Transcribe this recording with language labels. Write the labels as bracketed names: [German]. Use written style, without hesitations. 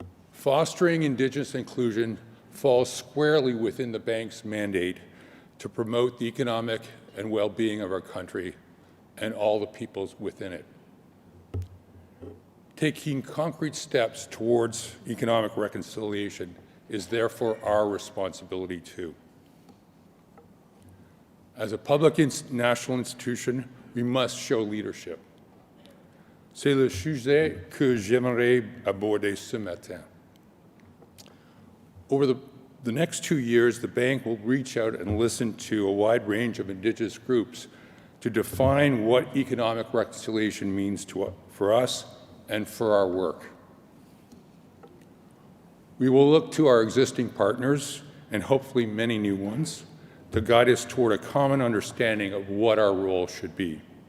[English] Fostering Indigenous inclusion falls squarely within the bank's mandate to promote the economic and well-being of our country and all the peoples within it. Taking concrete steps towards economic reconciliation is therefore our responsibility too. As a public national institution, we must show leadership. [French] C'est le sujet que j'aimerais aborder ce matin. [English] Over the next 2 years, the bank will reach out and listen to a wide range of Indigenous groups to define what economic reconciliation means for us and for our work. We will look to our existing partners, and hopefully many new ones, to guide us toward a common understanding of what our role should be.